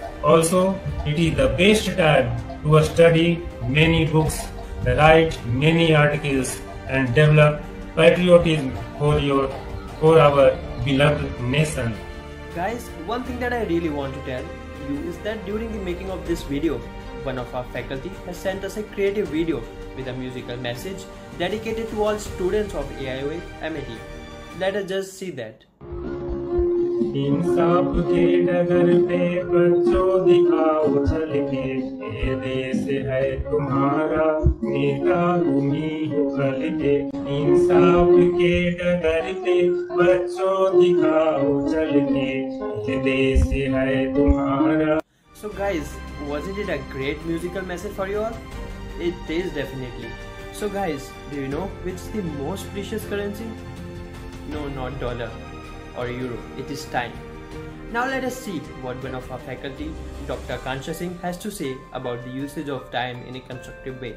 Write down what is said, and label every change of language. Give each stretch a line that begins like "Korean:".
English: Also, it is the best time to study many books, write many articles, and develop patriotism for our beloved nation. Guys, one thing that I really want to tell you is that during the making of this video, one of our faculty has sent us a creative video with a musical message dedicated to all students of AIOA MITI. Let us just see that.
Hindi: इंसाफ के डगर पे बच्चों दिखाओ चल के, ये देश है तुम्हारा नेता तुम्हीं हो कल के। इंसाफ के डगर पे बच्चों दिखाओ चल के, ये देश है तुम्हारा।
English: So guys, wasn't it a great musical message for you all? It is definitely. So guys, do you know which is the most precious currency? No, not dollar or euro, it is time. Now let us see what one of our faculty, Dr. Kansha Singh, has to say about the usage of time in a constructive way.